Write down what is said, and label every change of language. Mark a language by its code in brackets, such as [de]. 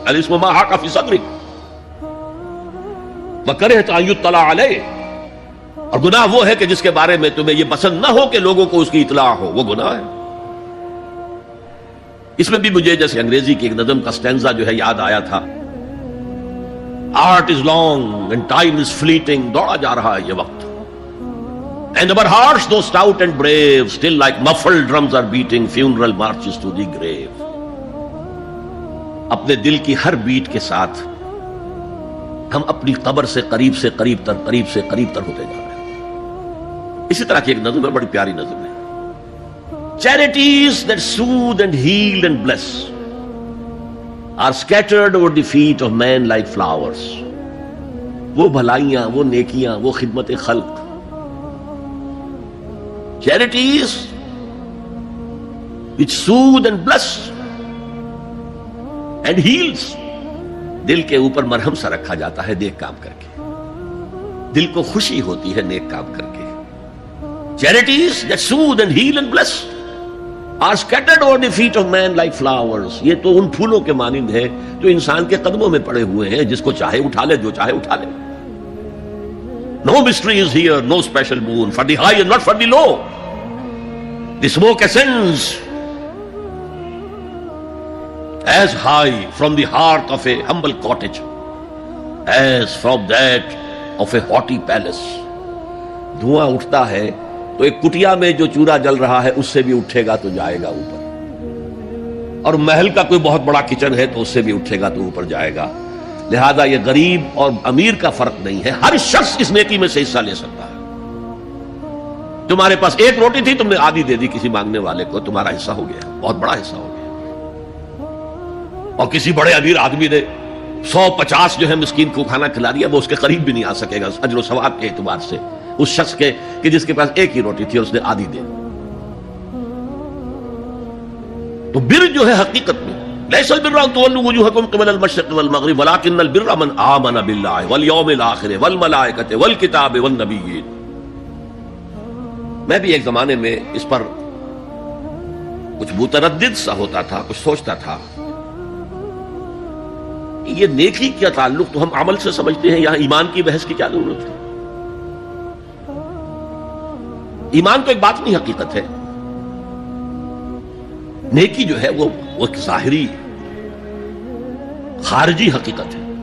[ar] الاسم ما حاک فی صدرک وکرہت ان یطلع علیہ، [ur] اور گناہ وہ ہے کہ جس کے بارے میں تمہیں یہ پسند نہ ہو کہ لوگوں کو اس کی اطلاع ہو، وہ گناہ ہے. اس میں بھی مجھے جیسے انگریزی کی ایک نظم کا سٹینزا جو ہے یاد آیا تھا. [en] art is long and time is fleeting, [ur] دوڑا جا رہا ہے یہ وقت. [en] And our hearts, though stout and brave, still like muffled drums are beating funeral marches to the grave. [ur] اپنے دل کی ہر بیٹ کے ساتھ ہم اپنی قبر سے قریب سے قریب تر ہوتے جا رہے ہیں. اسی طرح کی ایک نظم ہے، بڑی پیاری نظم ہے. [en] Charities that soothe and heal and bless are scattered over the feet of men like flowers. [ur] وہ بھلائیاں، وہ نیکیاں، وہ خدمت خلق، [en] charities which soothe and bless and heals، [ur] دل کے اوپر مرہم سا رکھا جاتا ہے نیک کام کر کے، دل کو خوشی ہوتی ہے نیک کام کر کے. [en] charities that soothe and heal and bless are scattered over the feet of man like flowers. [ur] یہ تو ان پھولوں کے مانند ہے جو انسان کے قدموں میں پڑے ہوئے ہیں، جس کو چاہے اٹھا لے، جو چاہے اٹھا لے. [en] No mystery is here, no special boon for the high and not for the low. The smoke ascends as high from the hearth of a humble cottage as from that of a haughty palace. [ur] دھواں اٹھتا ہے تو ایک کٹیا میں جو چورا جل رہا ہے اس سے بھی اٹھے گا تو جائے گا اوپر، اور محل کا کوئی بہت بڑا کچن ہے تو اس سے بھی اٹھے گا تو اوپر جائے گا. لہذا یہ غریب اور امیر کا فرق نہیں ہے، ہر شخص اس نیکی میں سے حصہ لے سکتا ہے. تمہارے پاس ایک روٹی تھی، تم نے آدھی دے دی کسی مانگنے والے کو، تمہارا حصہ ہو گیا، بہت بڑا حصہ ہو گیا. اور کسی بڑے امیر آدمی نے 150 جو ہے مسکین کو کھانا کھلا دیا، وہ اس کے قریب بھی نہیں آ سکے گا اجر و ثواب کے اعتبار سے اس شخص کے کہ جس کے پاس ایک ہی روٹی تھی اور اس نے آدھی دے. تو بر جو ہے حقیقت میں [ar] ليس البر أن تولوا وجوهكم قبل المشرق والمغرب ولكن البر من آمن بالله واليوم الآخر والملائكة والكتاب والنبيين. [ur] میں بھی ایک زمانے میں اس پر کچھ متردد سا ہوتا تھا، کچھ سوچتا تھا یہ نیکی کا تعلق تو ہم عمل سے سمجھتے ہیں، یہاں ایمان کی بحث کی کیا ضرورت ہے؟ ایمان تو ایک باطنی حقیقت ہے، نیکی جو ہے وہ ایک ظاہری خارجی حقیقت ہے.